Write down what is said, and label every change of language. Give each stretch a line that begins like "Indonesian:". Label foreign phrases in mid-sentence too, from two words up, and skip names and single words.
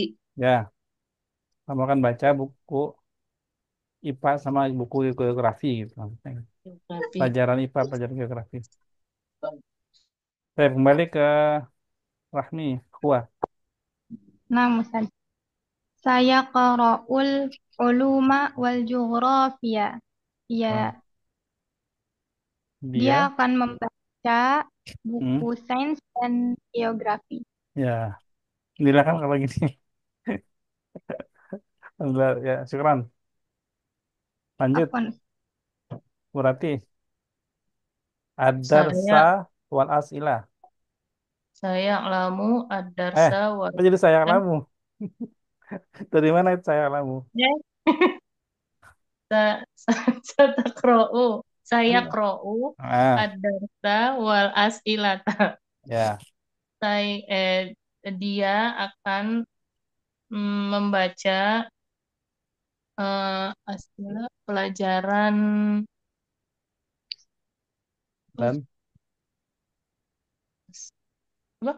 Indonesian: Ya, kamu akan baca buku IPA sama buku geografi gitu. geografi. Pelajaran IPA, pelajaran geografi. Saya kembali ke Rahmi, kuah. Nah, Ustaz.
Arabic: Saya قرأ العلوم والجغرافيا.
Indonesian: Nah, Ya, dia dia, akan membaca buku hmm, sains dan geografi. ya, inilah kan kalau gini. Alhamdulillah, ya, syukran. Lanjut, Afwan. berarti ad-darsa saya
Arabic: والأسئلة.
Indonesian: saya lamu Eh,
Arabic: الدرس و
Indonesian: apa jadi saya eh, kamu? Dari mana itu saya kamu? ya, Sataqra'u. Saya Kan, qra'u ah,
Arabic: الدرس والأسئلة.
Indonesian: ya, Saya dia akan membaca pelajaran dan apa?